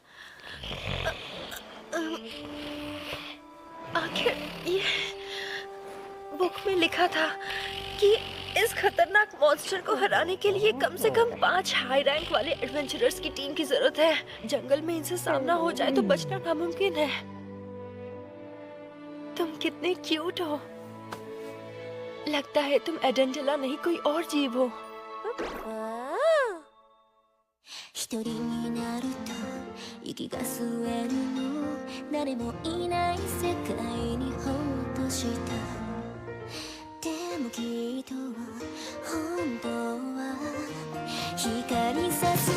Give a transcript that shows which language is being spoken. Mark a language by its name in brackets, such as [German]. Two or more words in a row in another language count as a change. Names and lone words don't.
[Hindi] आखिर ये बुक में लिखा था कि इस खतरनाक मॉन्स्टर को हराने के लिए कम से कम 5 [English] high rank [Hindi] वाले एडवेंचरर्स की टीम की जरूरत है। जंगल में इनसे सामना हो जाए तो बचना नामुमकिन है। तुम कितने क्यूट हो। लगता है तुम एडेंडेला नहीं कोई और जीव हो। [Japanese] 一人になると息が吸えるの誰もいない世界にほっとしたでもきっと本当は光さす